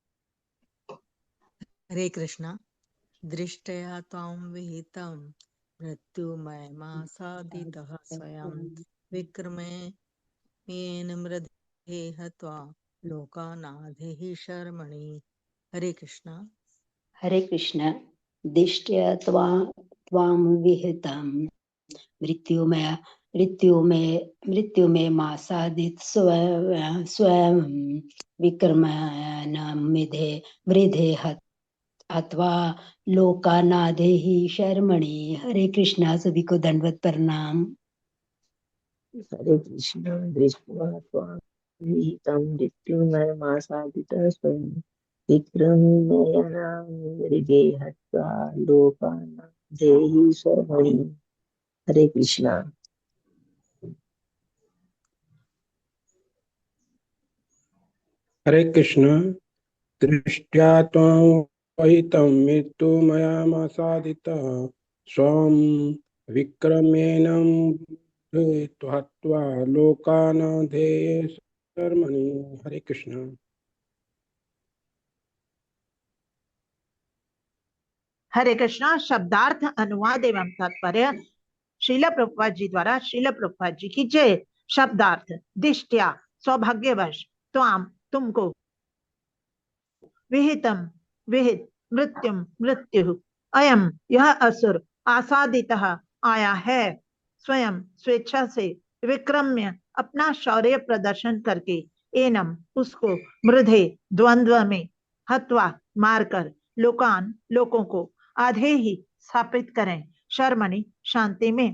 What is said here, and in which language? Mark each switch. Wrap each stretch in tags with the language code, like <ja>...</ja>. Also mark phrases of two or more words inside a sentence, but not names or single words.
<hi>हरे कृष्णा।</hi> <sa>दृष्टया त्वां विहितं मृत्युमयमासादितः स्वयं विक्रमेण मृधे हत्वा लोकानाधेहि शर्मणि।</sa> <hi>हरे कृष्णा। हरे कृष्ण।</hi> <sa>दिष्ट्या त्वां विहितं मृत्युमे मासादित स्वयं विक्रमणमिधे वृधे हत्वा लोकानादेहि शर्मणि।</sa> <hi>हरे कृष्णा। सभी को दंडवत प्रणाम। हरे कृष्ण।</hi> <sa>दृष्ट्वा त्वां विहितं मृत्युमयमासादितः स्वयं विक्रमेणं मृगे हत्वा लोकानाथेहि शर्मणि।</sa> <hi>हरे कृष्णा। हरे कृष्ण।</hi> <sa>दृष्ट्या त्वां विहितं मृत्युमयमासादितः स्वं विक्रमेणं हत्वा लोकानाथेहि शर्मणि।</sa> <hi>हरे कृष्ण। हरे कृष्णा। शब्दार्थ अनुवाद एवं तात्पर्य श्रील प्रभुपाद जी द्वारा। श्रील प्रभुपाद जी की जय। शब्दार्थ। दिष्ट्या सौभाग्यवश, त्वाम तुमको, विहितम विहित, मृत्युम मृत्यु, अयम यह असुर, आसादितः आया है, स्वयं स्वेच्छा से, विक्रम्य अपना शौर्य प्रदर्शन करके, एनम उसको, मृधे द्वंद्व में, हत्वा मारकर, लोकान लोगों को, आधे ही स्थापित करें, शर्मणि शांति में।</hi>